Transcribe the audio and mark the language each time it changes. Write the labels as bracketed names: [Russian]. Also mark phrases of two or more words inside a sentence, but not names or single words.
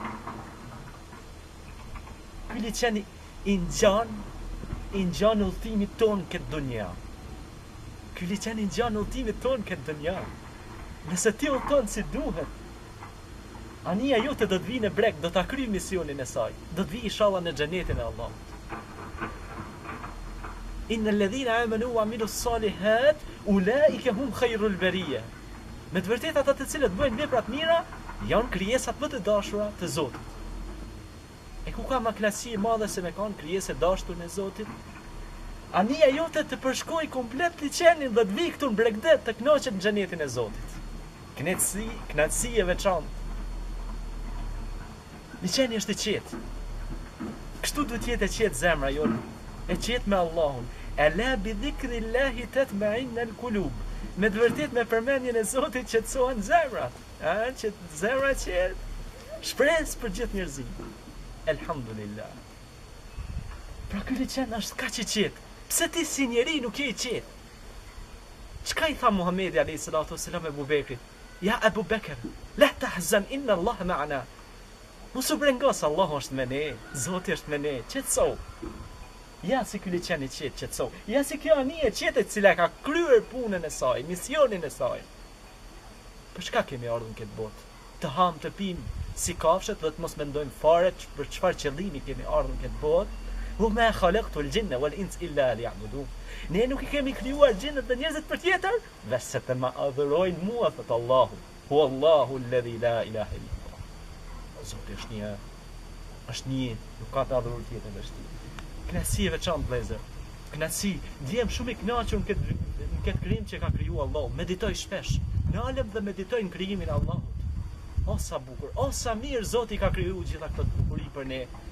[Albanian] Ky liçeni i ngjan udhëtimit ton këtë dunja. Ky liçeni i ngjan udhëtimit ton këtë dunja. Nëse ti udhton si duhet, anija jote do të vi në breg, do ta kryej misionin e saj. Do të vi inshallah në xhenetin e Allahut. [Arabic] إن الذين آمنوا وعملوا الصالحات أولئك هم خير البرية. [Albanian] Me të vërtetë ata të cilët bëjnë vepra të mira janë krijesat më të dashura të Zotit. E ku ka më kënaqësi e madhe se me kanë krijesë dashur në Zotit? Anija jote të përshkoj komplet liçenin dhe të vi këtu në bregdet të kënaqet në xhenetin e Zotit. Kënaqësi e veçantë. Liçeni është i qetë. Kështu duhet jetë e qetë zemra jote, e qetë me Allahun. [Arabic] ألا بذكر الله تطمئن القلوب. [Albanian] Me të vërtetë me përmendjen e Zotit qetësohen zemrat. Që zemra qetë. Shpresë për gjithë njerëzit. Elhamdulillah. Pra ky liçen është kaq i qetë. Pse ti si njeri nuk je i qetë? Çka i tha Muhamedi [Arabic] عليه الصلاة والسلام [Albanian] Abu Bekrit? Ja Abu Bekr, [Arabic] لا تحزن إن الله معنا. [Albanian] Mos u brengos, Allahu është me ne, Zoti është me ne, qetëso. Ja si ky liçen i qetë, qetëso. Ja si kjo anije qetë e cila ka kryer punën e saj, misionin e saj. Për çka kemi ardhur në këtë botë? Të ham, të pim si kafshët dhe të mos mendojmë fare për çfarë qëllimi kemi ardhur në këtë botë. [Arabic] وما خلقت الجن والإنس إلا ليعبدون. [Albanian] Ne nuk i kemi krijuar xhinët dhe njerëzit për tjetër, vetëm të ma adhurojnë mua, thot Allahu. [Arabic] هو الله الذي لا إله إلا [Albanian] Zoti është një, nuk ka të adhurur tjetër veç tij. Kënaqësi e veçantë vëllezër. Kënaqësi, ndjem shumë i kënaqur në këtë krijim që ka krijuar Allahu. Meditoj shpesh. Nalem dhe meditoj në krijimin e Allahut. O sa bukur, o sa mirë Zoti ka krijuar gjitha këto bukuri për ne.